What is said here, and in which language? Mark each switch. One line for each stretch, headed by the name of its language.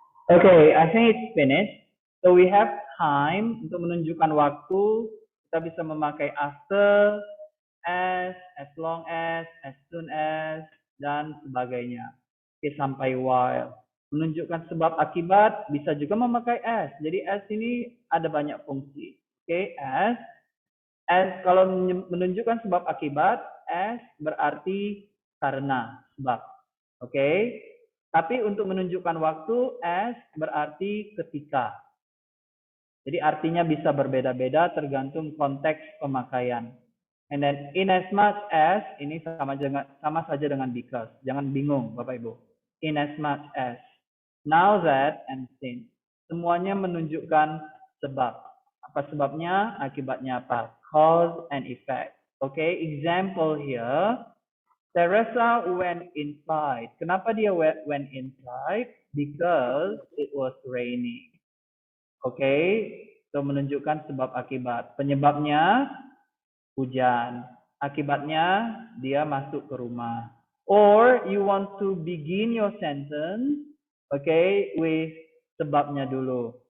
English: Okay, I think it's finished. So we have time
Indonesian: untuk menunjukkan waktu. Kita bisa memakai after, as long as soon as, dan sebagainya. Oke, sampai while. Menunjukkan sebab akibat bisa juga memakai as. Jadi as ini ada banyak fungsi. Oke, as kalau menunjukkan sebab akibat, as berarti karena, sebab. Oke. Tapi untuk menunjukkan waktu, as berarti ketika. Jadi artinya bisa berbeda-beda tergantung konteks pemakaian.
English: And then in as much as
Indonesian: ini sama saja dengan
English: because.
Indonesian: Jangan bingung Bapak Ibu.
English: In as much as, now that, and since.
Indonesian: Semuanya menunjukkan sebab. Apa sebabnya? Akibatnya apa?
English: Cause and effect. Okay, example here. Teresa went inside.
Indonesian: Kenapa dia
English: went inside? Because it was raining. Okay, so
Indonesian: menunjukkan sebab akibat. Penyebabnya hujan. Akibatnya dia masuk ke rumah.
English: Or you want to begin your sentence, okay, with
Indonesian: sebabnya dulu.